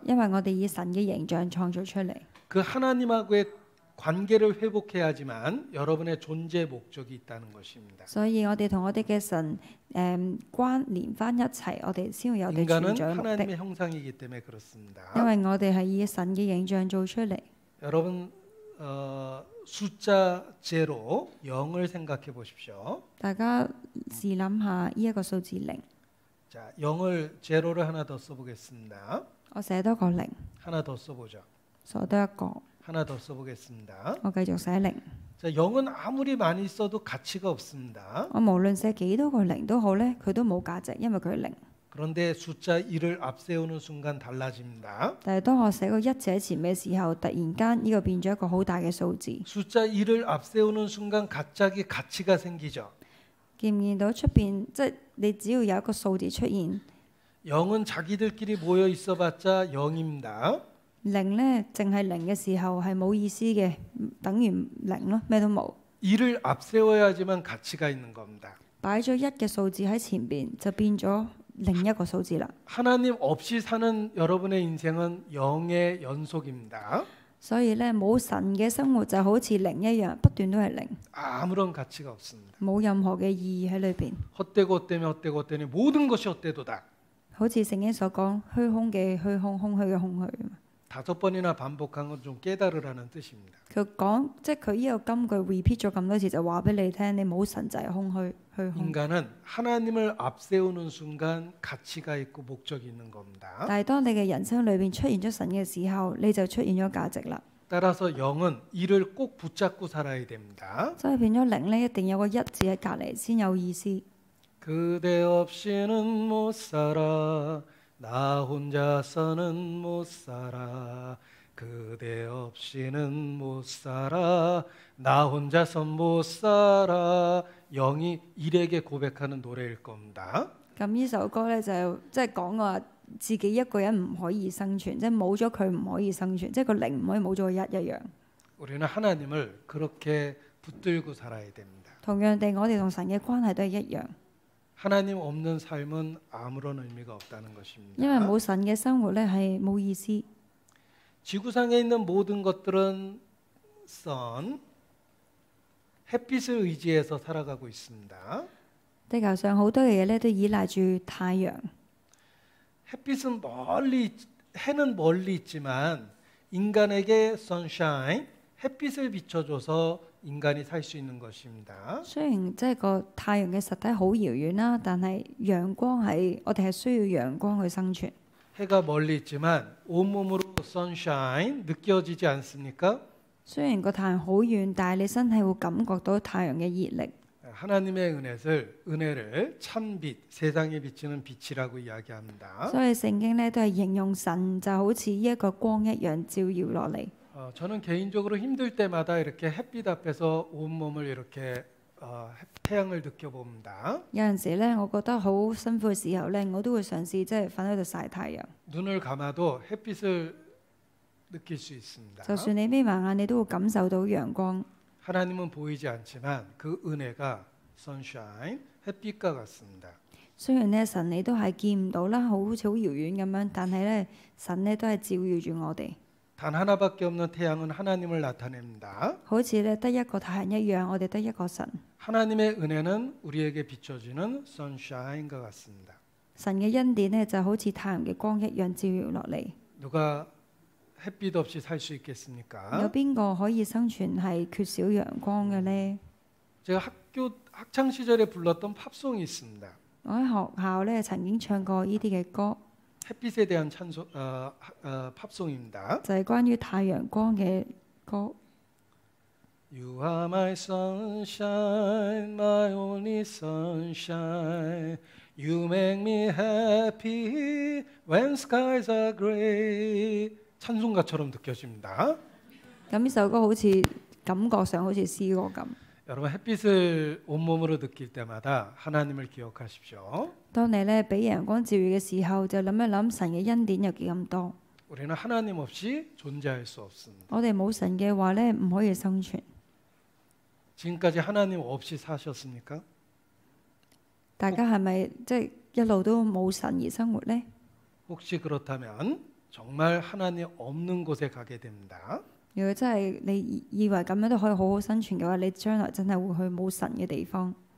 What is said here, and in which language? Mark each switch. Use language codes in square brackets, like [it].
[yue] 因為我哋以神嘅形象創造出嚟， [ko] 그 하나님하고의 관계를 회복해야지만 여러분의 존재 목적이 있다는 것입니다. [yue] 所以我哋同我哋嘅神關連翻一齊，我哋先會有我哋存在嘅目的。 [ko] 하나님의 형상이기 때문에 그렇습니다. [yue] 因為我哋係以神嘅形象做出嚟。 [ko] 여러분 숫자 제로 0을 생각해 보십시오. [yue] 大家試諗下呢一個數字零， [ko] 자, 0을 제로를 하나 더 써보겠습니다. [yue] 我寫多個零， [ko] 하나 더 써보죠. [yue] 數多一個， [ko] 하나 더 써보겠습니다. [yue] 我繼續寫零。 [ko] 자, 0은 아무리 많이 써도 가치가 없습니다. [yue] 我無論寫幾多個零都好咧，佢都冇價值，因為佢係零。 [ko] 그런데 숫자 1을 앞세우는 순간 달라집니다. [yue] 但係當我寫個一者前嘅時候，突然間呢個變咗一個好大嘅數字。 [ko] 숫자 1을 앞세우는 순간 갑자기 가치가 생기죠. [yue] 見唔見到出邊？即係你只要有一個數字出現， [ko] 0은 자기들끼리 모여 있어봤자 0입니다. [yue] 零咧淨係零嘅時候係冇意思嘅，等於零咯，咩都冇。 [ko] 1을 앞세워야지만 가치가 있는 겁니다. [yue] 擺咗一嘅數字喺前邊，就變咗另一個數字啦。 [ko] 하나님 없이 사는 여러분의 인생은 0의 연속입니다. [yue] 所以咧冇神嘅生活就好似零一樣，不斷都係零， [ko] 아무런 가치가 없습니다. [yue] 冇任何嘅意義喺裏邊。 [ko] 헛되고 헛되면 헛되고 헛되니 모든 것이 헛되도다. [yue] 好似聖經所講，虛空嘅虛空，空虛嘅空虛。 [ko] 5번이나 반복한 건 좀 깨달으라는 뜻입니다. [yue] 佢講，即係佢呢個金句 repeat 咗咁多次，就話俾你聽，你冇神就係空虛虛空。 [ko] 인간은 하나님을 앞세우는 순간 가치가 있고 목적이 있는 겁니다. [yue] 但係當你嘅人生裏邊出現咗神嘅時候，你就出現咗價值啦。 [ko] 따라서 0은 1을 꼭 붙잡고 살아야 됩니다. [yue] 所以變咗零咧，一定有個一字喺隔離先有意思。 [ko] 그대 없이는 못 살아 나 혼자서는 못 살아 그대 없이는 못 살아 나 혼자선 못 살아 0이 1에게 고백하는 노래일 겁니다. [yue] 咁呢首歌咧就即係講話自己一個人唔可以生存，即係冇咗佢唔可以生存，即係個零唔可以冇咗個一一樣。 [ko] 우리는 하나님을 그렇게 붙들고 살아야 됩니다. [yue] 同樣地，我哋同神嘅關係都係一樣， [ko] 하나님 없는 삶은 아무런 의미가 없다는 것입니다. [yue] 因為冇神嘅生活咧係冇意思。 [ko] 지구상에 있는 모든 것들은 선, 햇빛을 의지해서 살아가고 있습니다. [yue] 地球上好多嘅嘢咧都依賴住太陽。 [ko] 햇빛은 해는 멀리 있지만 인간에게 sunshine, 햇빛을 비춰줘서 인간이 살 수 있는 것입니다. [yue] 雖然即係個太陽嘅實體好遙遠啦，但係陽光係我哋係需要陽光去生存。 [ko] 해가 멀리 있지만 온몸으로 sunshine 느껴지지 않습니까? [yue] 雖然個太陽好遠，但係你身體會感覺到太陽嘅熱力。 [ko] 하나님의 은혜를 참빛, 세상에 비치는 빛이라고 이야기합니다. [yue] 所以聖經咧都係形容神就好似一個光一樣照耀落嚟。 [ko] 저는 개인적으로 힘들 때마다 이렇게 햇빛 앞에서 온몸을 이렇게 태양을 느껴봅니다. [yue] 有陣時咧，我覺得好辛苦嘅時候咧，我都會嘗試即係瞓喺度曬太陽。 [ko] 눈을 감아도 햇빛을 느낄 수 있습니다. [yue] 就算你眯埋眼，你都會感受到陽光。 [ko] 하나님은 보이지 않지만 그 은혜가 sunshine, 햇빛과 같습니다. [yue] 雖然咧神你都係見唔到啦，好似好遙遠咁樣，但係咧神咧都係照耀住我哋。 [ko] 단 하나밖에 없는 태양은 하나님을 나타냅니다. [yue] 好似咧得一個太陽一樣，我哋得一個神。 [ko] 하나님의 은혜는 우리에게 비춰지는 선샤인과 같습니다. [yue] 神嘅恩典咧就好似太陽嘅光一樣照耀落嚟。 [ko] 누가 햇빛 없이 살 수 [yue] 有 [ko] 있겠습니까? [yue] 邊個可以生存係缺少陽光嘅呢？ [ko] 제가 학창 시절에 불렀던 팝송이 있습니다. [yue] 我喺學校咧曾經唱過呢啲嘅歌， [ko] 햇빛에 대한 팝송입니다. [yue] 就係關於太陽光嘅歌。 [en] You are my sunshine, my only sunshine. You make me happy when skies are gray. [ko] 찬송가처럼 느껴집니다. [yue] 咁呢首歌好似感覺上好似詩歌咁。 [ko] 여러분 햇빛을 온몸으로 느낄 때마다 하나님을 기억하십시오. [yue] 當你咧俾陽光照耀嘅時候，就諗一諗神嘅恩典有幾咁多。 [ko] 우리는 하나님 없이 존재할 수 없습니다. [yue] 我哋冇神嘅話咧，唔可以生存。 [ko] 지금까지 하나님 없이 사셨습니까? [yue] 大家係咪即係一路都冇神而生活呢？ [ko] 혹시 그렇다면 정말 하나님 없는 곳에 가게 됩니다. [yue] 如果真係你以為咁樣都可以好好生存嘅話，你將來真係會去冇神嘅地方。